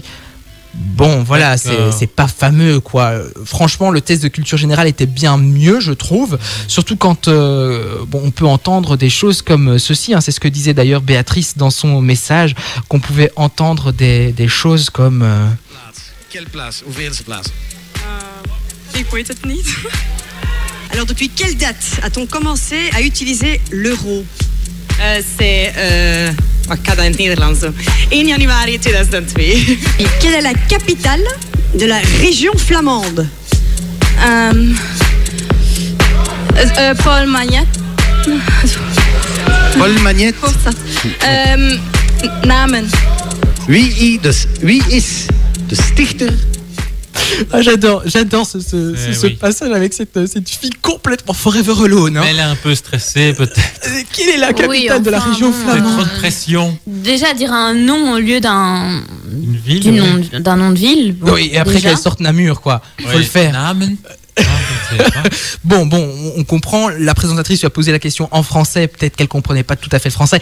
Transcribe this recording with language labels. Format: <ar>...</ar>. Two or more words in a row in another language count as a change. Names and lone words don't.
<fr>Bon, voilà, c'est pas fameux, quoi. Franchement, le test de culture générale était bien mieux, je trouve. Surtout quand on peut entendre des choses comme ceci. C'est ce que disait d'ailleurs Béatrice dans son message, qu'on pouvait entendre des choses comme... Quelle place?</fr> <nl>Hoeveelste place? Ik weet het niet.</nl> <fr>Alors, depuis quelle date a-t-on commencé à utiliser l'euro? C'est...</fr> <nl>Ik ga dat in het Nederlands doen. 1 januari 2002.</nl> <fr>Et quelle est la capitale de la région flamande? Paul Magnet. Paul Magnet.</fr> <nl>Namen. Wie is de stichter?</nl> <fr>J'adore ce passage avec cette fille complètement</fr> <en>forever alone.</en> <fr>Mais elle est un peu stressée peut-être. Quelle est la capitale de la région flamande? C'est trop de pression. Déjà dire un nom au lieu d'un nom de ville. Bon, oui, et après qu'elle sorte Namur, quoi. Faut le faire. Namen. Bon, on comprend. La présentatrice lui a posé la question en français. Peut-être qu'elle comprenait pas tout à fait le français.</fr>